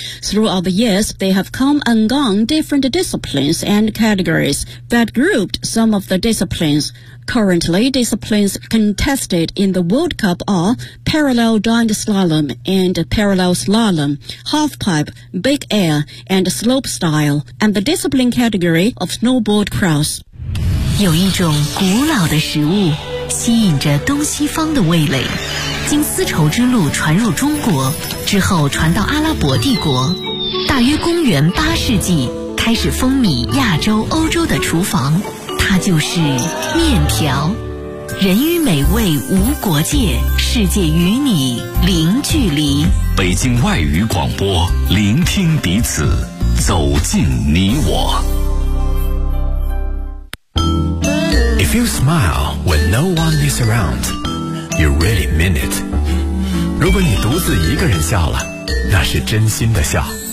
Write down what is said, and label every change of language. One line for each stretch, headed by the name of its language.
English: Throughout the years, they have come and gone different disciplines and categories that grouped some of the disciplines. Currently, disciplines contested in the World Cup are parallel giant slalom and parallel slalom, halfpipe, big air, and slope style, and the discipline category of snowboard cross.
Chinese: 有一种古老的食物吸引着东西方的味蕾，经丝绸之路传入中国，之后传到阿拉伯帝国。大约公元8世纪，开始风靡亚洲、欧洲的厨房。它就是面条，人与美味无国界，世界与你零距离。北京外语广播，聆听彼此，走进你我。
English: If you smile when no one is around, you really mean it.
Chinese: 如果你独自一个人笑了，那是真心的笑。